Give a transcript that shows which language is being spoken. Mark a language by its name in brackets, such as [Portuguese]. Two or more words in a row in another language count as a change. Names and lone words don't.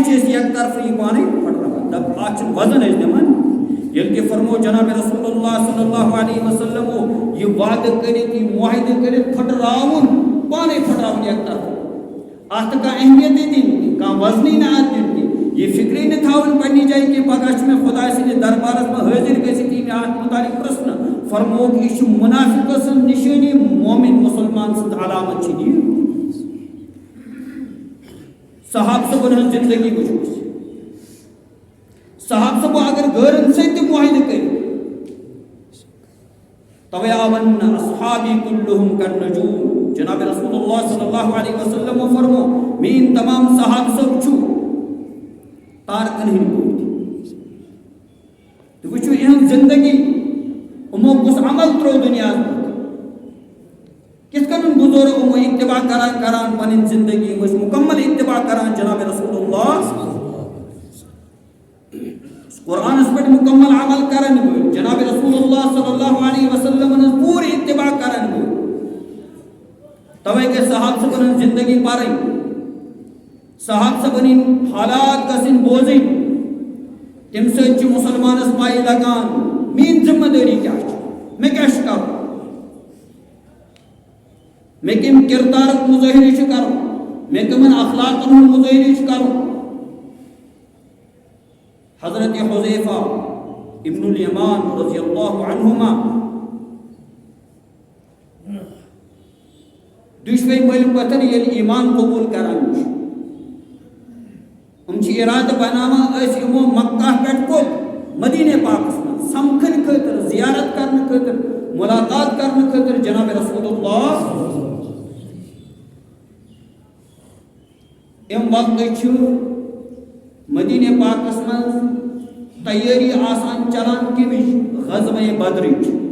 [Kashmiri] چھِ أسۍ یک طرفہٕ یہِ پانَے پھٕٹراوان دَپ اَتھ چھُنہٕ وزن أسۍ دِوان ییٚلہِ کہِ فرمو جناب رسول اللہ [Arabic] صلی اللہ علیہ وسلمو [Kashmiri] یہِ وعدٕ کٔرِتھ یہِ معاہدٕ کٔرِتھ پھٕٹراوُن پانَے پھٕٹراوُن یک طرفہٕ اَتھ نہٕ کانٛہہ اہمیتٕے دِنۍ کانٛہہ وزنٕے نہٕ اَتھ دِنۍ کینٛہہ یہِ فِکرٕے نہٕ تھاوُن پنٛنہِ جایہِ کہِ پگاہ چھُ مےٚ خۄداے سٕنٛدِس دربارَس منٛز حٲضِر گٔژھِتھ یی مےٚ اَتھ مُتعلِق پرٛژھنہٕ فرمووُکھ یہِ چھُ مُنافِقہٕ سٕنٛز نِشٲنی مومِن مُسلمان سٕنٛز علامت چھِ یہِ صحابہٕ صٲبن ہٕنٛز زندگی وٕچھو أسۍ صحابہٕ صٲبو اگر غٲرن سۭتۍ تہِ معاہدٕ کٔرِتھ توے آون [Arabic] اصحابی کُلُہُم کالنجوم [Kashmiri] جناب رسول اللہ [Arabic] صلی اللہ علیہ وسلم [Kashmiri] فرمو میٛٲنۍ تمام صحابہٕ صٲب چھُ تارکن ہٕنٛدۍ پٲٹھۍ تہٕ وٕچھو یِہٕنٛز زندگی یِمو کُس عمل ترٛوو دُنیاہس منٛز کِتھ کٔنۍ گُزٲرو یِمو اتباع کران پنٕنۍ زندگی یِم ٲسۍ مُکمل اتباع کران جناب رسول اللہ قرآنس پٮ۪ٹھ مُکمل عمل کرن وٲلۍ جناب رسول اللہ [Arabic] صلی اللہ علیہ وسلم [Kashmiri] ہٕنٛز پوٗرٕ اتباع کرن وٲلۍ توے گژھِ صحابہٕ صٲبن ہٕنٛز زندگی پرٕنۍ صاحب صبن حالات گژھن بوزن تم سۭتۍ چھُ مسلمانس پائی لگان میٛٲنۍ ذمہ دٲری کیٛاہ چھِ مےٚ کیٛاہ چھُ کرُن مےٚ کَمہِ کِردارُک مُظٲہرٕ چھُ کرُن مےٚ کٕمن اخلاقن ہُنٛد مُظٲہرٕ چھُ کرُن حضرت حذیفہ ابن الیمان [Arabic] رضی اللہ عنہما [Kashmiri] دشوے مٔلۍ پتھر ییٚلہِ ایمان قبوٗل کران چھِ چھِ ارادٕ بناوان أسۍ یِمو مکہ پٮ۪ٹھ کوٚت مدیٖنہ پاکس منٛز سمکھنہٕ خٲطرٕ زیارت کرنہٕ خٲطرٕ ملاقات کرنہٕ خٲطرٕ جناب رسول اللہ امہِ وقتہٕ چھُ مدیٖنہ پاکس منٛز تیٲری آسان چلان کمِچ غزوہ بدرٕچ